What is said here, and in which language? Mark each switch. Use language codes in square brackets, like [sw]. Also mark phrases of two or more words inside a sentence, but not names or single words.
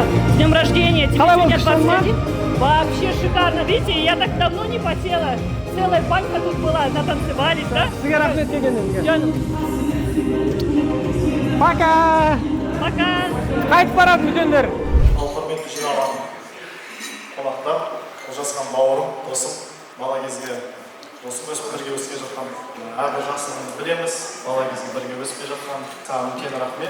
[ru] С днем рождения. Тебе сегодня 21. Вообще шикарно. Видите, я так давно не потела. Целая банька тут была, натанцевались, да? Жаным. Пока. Пока. [kk] Қайтып барады үлкендер. Ал құрметті жиналған қонақтар, Олжасхан бауырым, досым, бала кезге досым өсіп бірге өсіп жатқан әрбір жақсыны білеміз, бала кезге бірге өсіп жатқан саған үлкен рахмет.